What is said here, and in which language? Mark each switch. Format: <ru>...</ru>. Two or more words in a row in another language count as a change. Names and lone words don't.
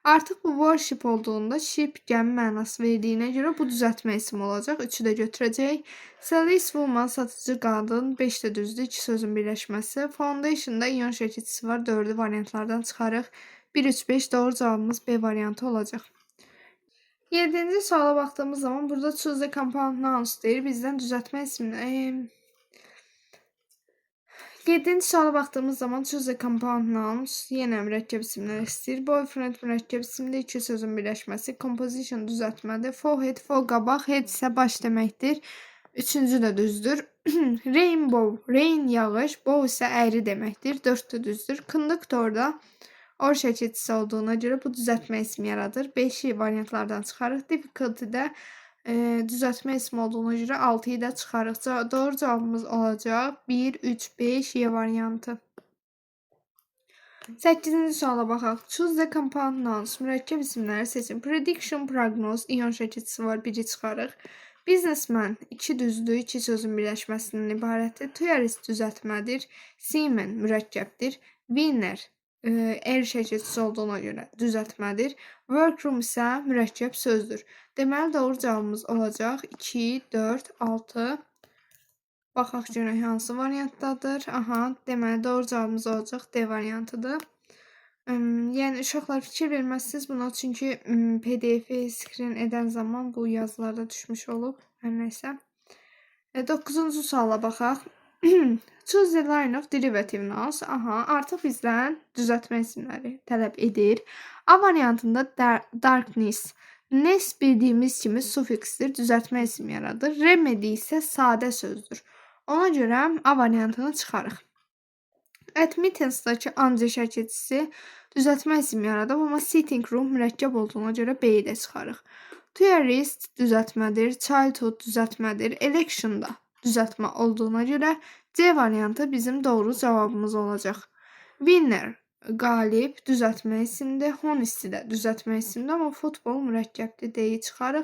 <az>Artıq bu worship olduğunda ship gəmi mənası verdiyinə görə bu düzəltmə ismi olacaq. 3-ü də götürəcək.</az> <en>Sales woman</en> <az>satıcı qadın 5 də düzdür. 2 sözün birləşməsi. Foundation'da ion şəkilçisi var. 4-ü variantlardan çıxarıq. 1, 3, 5 doğru cavabımız B variantı olacaq. 7-ci suala baxdığımız zaman burada</az> <en>choose the compound nouns</en> <az>deyir. Bizdən düzəltmə ismini 7-ci suala baxdığımız zaman</az> <en>choose the compound nouns</en> <az>yenə mürəkkəb isimlər istəyir. Boyfriend mürəkkəb isimdir, 2 sözün birləşməsi. Composition düzəltmədir. Forehead, fo qabaq, head isə baş deməkdir. 3-cü də düzdür. Rainbow, rain yağış, bow isə əyri deməkdir. 4 də düzdür. Conductorda or şəkilçisi olduğuna görə bu düzəltmə ismi yaradır. 5-i variantlardan çıxarıq. Difficulty-də düzəltmə ismi olduğuna görə 6-yı da çıxarıq. Doğru cavabımız olacaq 1, 3, 5 Y variantı. 8-ci suala baxaq.</az> <en>Choose the compound nouns.</en> <az>Mürəkkəb isimləri seçin. Prediction, prognose, ion şəkilçisi var. 1-i çıxarıq. Businessman 2 düzdür, 2 sözün birləşməsindən ibarətdir. Tourist düzəltmədir. Seaman mürəkkəbdir. Winner er şəkilçisi olduğuna görə düzəltmədir. Workroom isə mürəkkəb sözdür. Deməli, doğru cavabımız olacaq 2, 4, 6. Baxaq görək hansı variantdadır. Aha, deməli, doğru cavabımız olacaq D variantıdır. Yəni, uşaqlar fikir verməzsiniz buna, çünki PDF-i screen edən zaman bu yazılarda düşmüş olub. Hər nəysə. 9-cu suala baxaq.</az> <en>Choose the line of derivative nouns.</en> <az>Aha, artıq bizdən düzəltmə isimləri tələb edir. A variantında darkness. Ness bildiyimiz kimi sufiksdir, düzəltmə ismi yaradır. Remedy isə sadə sözdür. Ona görə A variantını çıxarıq. Admittance-dakı anca şəkilçisi düzəltmə ismi yaradır, amma</az> <en>sitting room</en> <az>mürəkkəb olduğuna görə B-yi də çıxarıq. Tourist düzəltmədir, childhood düzəltmədir, election-da düzəltmə olduğuna görə C variantı bizim doğru cavabımız olacaq. Winner qalib düzəltmə isimdir, honest də düzəltmə isimdir, amma futbol mürəkkəbdir, D-yi çıxarıq.</az>